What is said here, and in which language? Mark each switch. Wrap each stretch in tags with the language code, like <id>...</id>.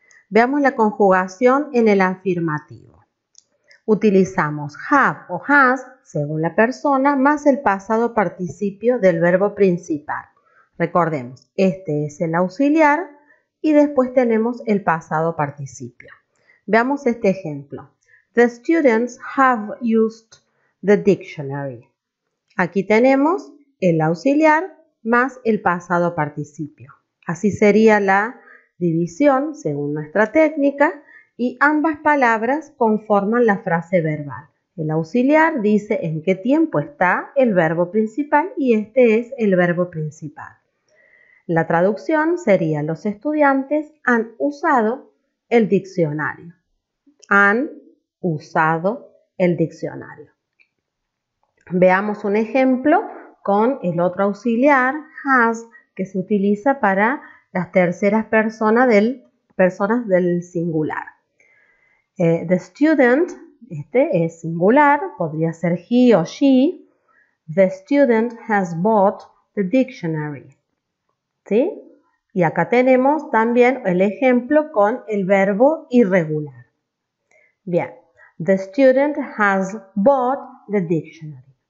<es>Veamos la conjugación en el afirmativo. Utilizamos have o has, según la persona, más el pasado participio del verbo principal. Recordemos, este es el auxiliar y después tenemos el pasado participio. Veamos este ejemplo.</es> <en>The students have used the dictionary.</en> <es>Aquí tenemos el auxiliar más el pasado participio. Así sería la división según nuestra técnica y ambas palabras conforman la frase verbal. El auxiliar dice en qué tiempo está el verbo principal y este es el verbo principal. La traducción sería: los estudiantes han usado el diccionario. Han usado el diccionario. Veamos un ejemplo con el otro auxiliar, has, que se utiliza para las terceras personas del singular. The student, este es singular, podría ser he o she.</es> <en>The student has bought the dictionary.</en> <es>¿Sí? Y acá tenemos también el ejemplo con el verbo irregular.</es> <en>Bien, the student has bought the dictionary.</en>